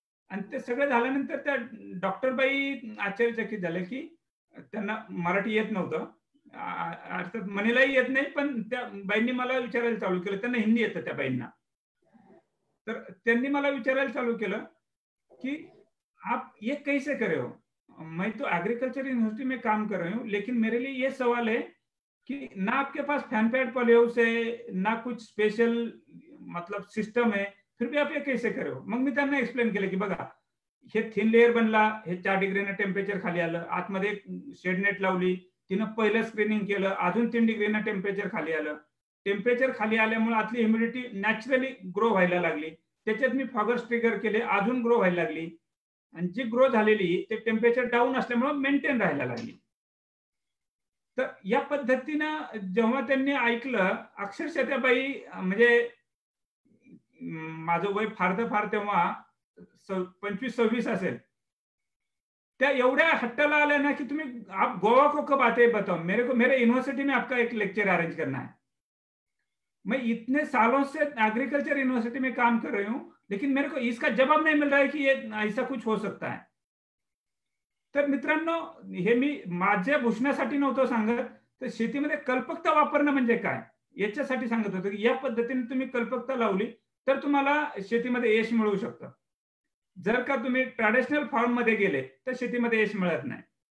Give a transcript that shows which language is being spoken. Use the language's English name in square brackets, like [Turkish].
[Marathi] आणि ते सगळं झाल्यानंतर त्या डॉक्टर बाई आश्चर्यचकित झाले की त्यांना मराठी येत नव्हतं, अर्थात म्हणेलाही येत नाही, पण त्या बाईंनी मला विचारायला चालू केलं. त्यांना हिंदी येतं त्या बाईंना. तर त्यांनी मला विचारायला चालू केलं कि [Hindi] आप ये कैसे करे हो. मैं तो एग्रीकल्चर यूनिवर्सिटी में काम कर रही हूँ, लेकिन मेरे लिए ये सवाल है कि ना आपके पास फैन पैड पॉली हाउस है, ना कुछ स्पेशल मतलब सिस्टम है, फिर भी आप ये कैसे करे हो. [Marathi] मग मी त्यांना एक्सप्लेन केलं की बघा, हे थिन लेअर बनला, हे 4 डिग्रीनं टेम्परेचर खाली आलं, आतमध्ये शेड नेट लावली, तिनं पहिलं स्क्रीनिंग केलं, अजून 3 डिग्रीनं टेम्परेचर खाली आलं. टेम्परेचर खाली आल्यामुळे आतली ह्युमिडिटी नॅचरली ग्रो व्हायला लागली. त्याच्यात मी फॉगर्स ट्रिगर केले, अजून ग्रो व्हायला लागली. आणि जी ग्रो झालेली ते टेम्परेचर डाऊन असल्यामुळे मेंटेन राहायला लागली. तर या पद्धतीनं जेव्हा त्यांनी ऐकलं, अक्षरशः त्या बाई, म्हणजे माझं वय फार तर फार तेव्हा 25-26 असेल, त्या एवढ्या हट्टाला आल्या ना की तुम्ही [Hindi] आप गोवा को कब आते बताओ, मेरे यूनिवर्सिटी में आपका एक लेक्चर अरेंज करना है. मैं इतने सालों से एग्रीकल्चर यूनिवर्सिटी में काम कर रही हूं, लेकिन मेरे को इसका जवाब नहीं मिल रहा है कि ये ऐसा कुछ हो सकता है. [Marathi] तर मित्रांनो, हे मी माझ्या भूषणासाठी नव्हतं सांगत, तर शेतीमध्ये कल्पकता वापरणं म्हणजे काय याच्यासाठी सांगत होतो की या पद्धतीने तुम्ही कल्पकता लावली तर तुम्हाला शेतीमध्ये यश मिळू शकतं. जर का तुम्ही ट्रॅडिशनल फार्म मध्ये गेले तर शेतीमध्ये यश मिळत नाही.